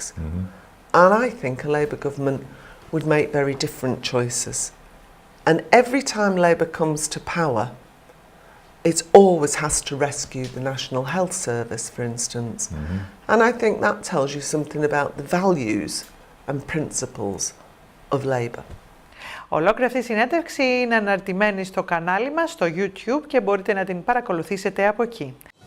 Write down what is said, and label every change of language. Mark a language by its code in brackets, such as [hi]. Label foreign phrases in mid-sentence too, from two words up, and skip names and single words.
[en] And I think a Labour government would make very different choices. And every time Labour comes to power, it always has to rescue the National Health Service, for instance. And I think that tells you something about the values and principles of Labour. [el] Ολόκληρη αυτή η συνέντευξη είναι αναρτημένη στο κανάλι μας, στο YouTube, και μπορείτε να την παρακολουθήσετε από εκεί.